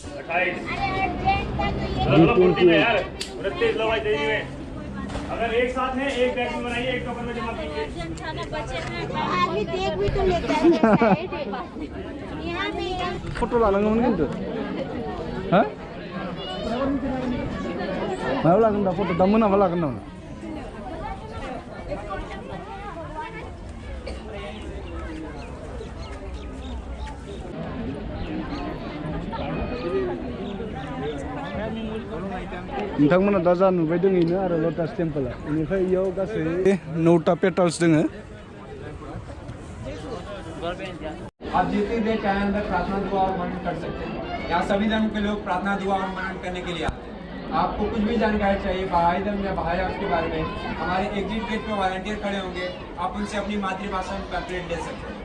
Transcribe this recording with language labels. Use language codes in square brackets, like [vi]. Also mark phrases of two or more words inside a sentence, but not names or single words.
[hi] अगर एक साथ है एक बैग में बनाइए एक टोकन में जमा कीजिए आगे देख भी तो लेता है साइड यहाँ पे [brx] फोटो लानांगौमोन खिन्थु हा मायाव लागोन दा फट' दा मोनाबा लागोन नामा नोंथांमोना दा जा नुबाय दोङैनो आरो लटास टेम्पोला बेनिफ्राय इयाव गासै 9टा पेटल्स दोङो [hi] आप जितनी देर चाहे अंदर प्रार्थना दुआ और मनन कर सकते हैं। यहाँ सभी धर्म के लोग प्रार्थना दुआ और मनन करने के लिए आते हैं। आपको कुछ भी जानकारी चाहिए बहाई धर्म या बहाई हाउस के बारे में, हमारे [en] exit gate [hi] पर वॉलंटियर खड़े होंगे, आप उनसे अपनी मातृभाषा में पैम्पलेट ले सकते हैं।